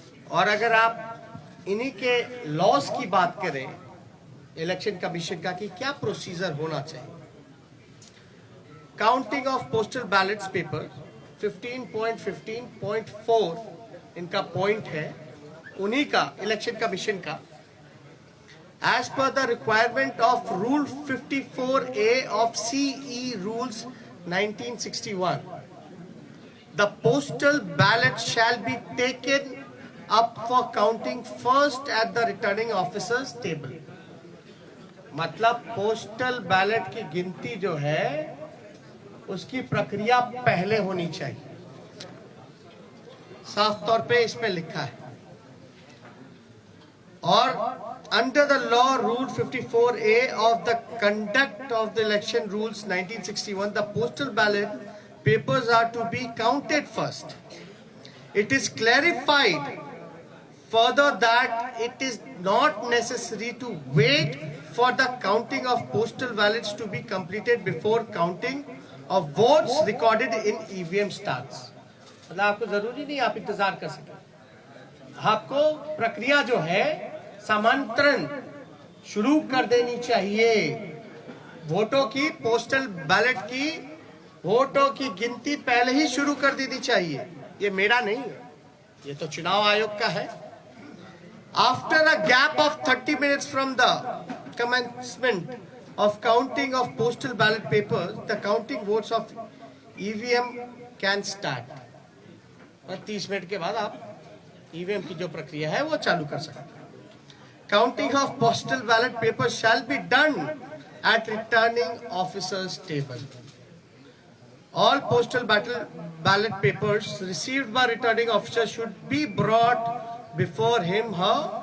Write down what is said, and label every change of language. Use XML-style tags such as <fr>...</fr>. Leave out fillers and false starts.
<hi>और अगर आप इन्हीं के लॉस की बात करें इलेक्शन कमीशन का कि क्या प्रोसीजर होना चाहिए, counting of postal ballets paper 15.15.4 इनका पॉइंट है, उन्हीं का इलेक्शन कमीशन का।</hi> <en>As per the requirement of Rule 54A of CE Rules 1961, the postal ballot shall be taken up for counting first at the returning officer's table.</en> <hi>मतलब postal ballot की गिनती जो है उसकी प्रक्रिया पहले होनी चाहिए। साफ तौर पे इसमें लिखा है।</hi> <en>और under the law rule 54A of the conduct of the election rules 1961, the postal ballot papers are to be counted first. It is clarified further that it is not necessary to wait for the counting of postal ballots to be completed before counting of votes recorded in EVM starts.</en> <hi>मतलब आपको जरूरी नहीं आप इंतजार कर सके, आपको प्रक्रिया जो है समांतरण शुरू कर देनी चाहिए। वोटों की, पोस्टल बैलेट की वोटों की गिनती पहले ही शुरू कर देनी चाहिए। ये मेरा नहीं है, ये तो चुनाव आयोग का है।</hi> <en>After a gap of 30 minutes from the commencement of counting of postal ballot papers, the counting votes of EVM can start.</en> <hi>30 minute के बाद आप ईवीएम की जो प्रक्रिया है वो चालू कर सकते हैं।</hi> <en>Counting of postal ballot papers shall be done at returning officers table. All postal ballot papers received by returning officer should be brought before him, her.</en>